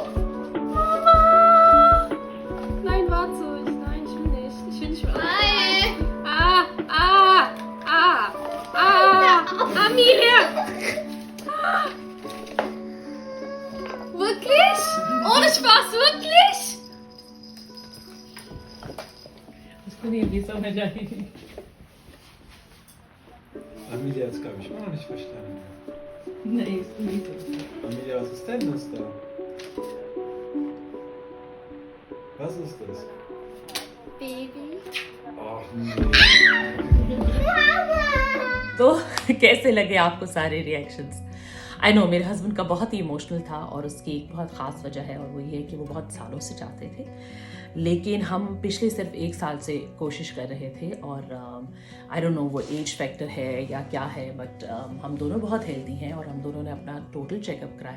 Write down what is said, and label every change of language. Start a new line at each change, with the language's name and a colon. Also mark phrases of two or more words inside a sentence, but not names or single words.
German: Mama! Nein, warte. Nein, ich will nicht. Ich will nicht warten. Nein! Amelia! Wirklich? Ohne Spaß, wirklich?
Hindi: उसको नहीं अभी समझ आई.
German: Amelia hat es, glaube ich, immer noch nicht verstanden.
Hindi: नहीं इसको नहीं समझ.
German: Amelia, was ist denn das da? Was ist das? Baby. Ach nee.
Hindi: तो कैसे लगे आपको सारे रिएक्शंस?
English: I know
Hindi: मेरे हस्बैंड का बहुत ही इमोशनल था और उसकी एक बहुत ख़ास वजह है और वो ये है कि वो बहुत सालों से चाहते थे, लेकिन हम पिछले सिर्फ 1 साल से कोशिश कर रहे थे और
English: I don't know
Hindi: वो
English: age factor
Hindi: है या क्या है, बट हम दोनों बहुत हेल्दी हैं और हम दोनों ने अपना
English: total checkup
Hindi: कराया.